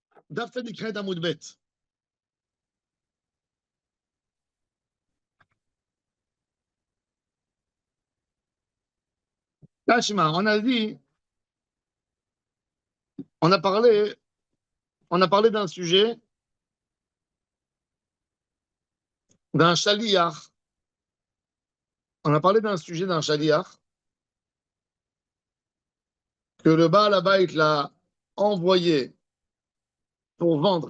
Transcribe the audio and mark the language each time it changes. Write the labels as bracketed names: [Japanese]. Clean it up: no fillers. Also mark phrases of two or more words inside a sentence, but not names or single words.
[Hebrew] דף צדיק ח' עמוד ב'. [French] Tashma, on a dit, on a parlé d'un sujet, d'un shaliach. On a parlé d'un sujet d'un shaliach que le [Hebrew] בעל הבית [French] l'a envoyé pour vendre.